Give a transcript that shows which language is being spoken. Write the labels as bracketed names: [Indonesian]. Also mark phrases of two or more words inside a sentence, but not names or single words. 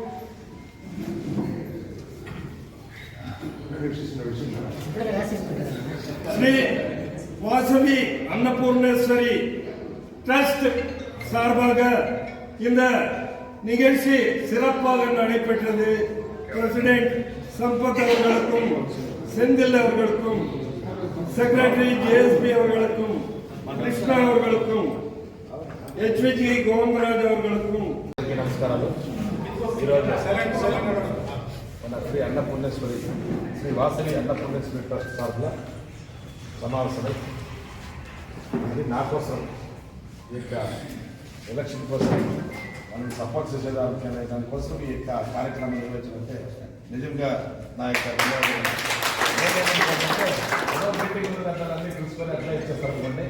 [Tamil] ஸ்ரீ வாசவி அன்னபூர்ணேஸ்வரி ட்ரஸ்ட் சார்பாக இந்த நிகழ்ச்சி சிறப்பாக நடைபெற்றது. பிரசிடென்ட் சம்பத் அவர்களுக்கும் செந்தில் அவர்களுக்கும் సెక్రటరీ జేఎస్పీ அவர்களுக்கும் కృష్ణ அவர்களுக்கும் హెచ్విజి గోవిందరాజు அவர்களுக்கும் [Telugu] నమస్కారాలు. ఈరోజు మన శ్రీ అన్నపూర్ణేశ్వరి శ్రీ వాసవి అన్నపూర్ణేశ్వరి ట్రస్ట్ తరఫున సమావేశమై అది నా కోసం ఈ యొక్క ఎలక్షన్ కోసం మనం సపోర్ట్ చేసేదానికి అనే దానికోసం ఈ యొక్క కార్యక్రమం నిర్వహించాలంటే నిజంగా నా యొక్క అన్నీ చూసుకొని అట్లా ఇచ్చేస్తారు అనుకోండి.